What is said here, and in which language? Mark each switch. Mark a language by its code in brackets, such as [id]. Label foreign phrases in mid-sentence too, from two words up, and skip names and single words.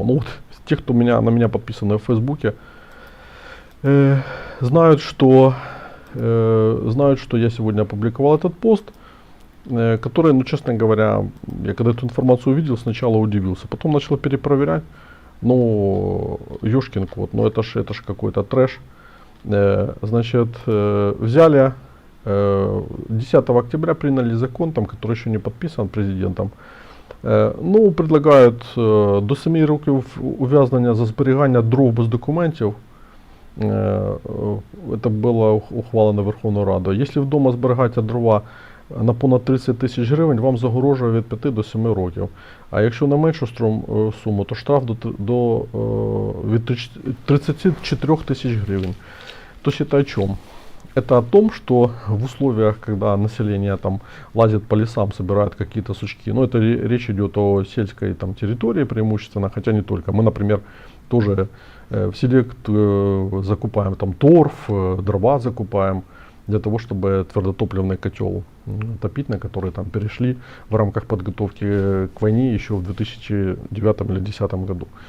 [ru] Ну вот те, кто на меня подписаны в Фейсбуке, знают, что я сегодня опубликовал этот пост, который, ну, честно говоря, я когда эту информацию увидел, сначала удивился, потом начал перепроверять. Ну, ёшкин кот, ну это ж какой-то трэш. Значит, взяли 10 октября приняли закон, там, который еще не подписан президентом. Ну, предлагают [uk] до 7 років ув'язнення за зберігання дров без документів. [ru] Это было [uk] ухвалено Верховною Радою. Якщо вдома зберігаєте дрова на понад 30 тисяч гривень, вам загрожує від 5 до 7 років. А якщо на меншу суму, то штраф від 34 тисяч гривень. [ru] То это о чем? Это о том, что в условиях, когда население там лазит по лесам, собирает какие-то сучки, ну это речь идет о сельской там территории преимущественно, хотя не только. Мы, например, тоже в селе закупаем там торф, дрова закупаем для того, чтобы твердотопливный котел топить, на который там перешли в рамках подготовки к войне еще в 2009 или 2010 году.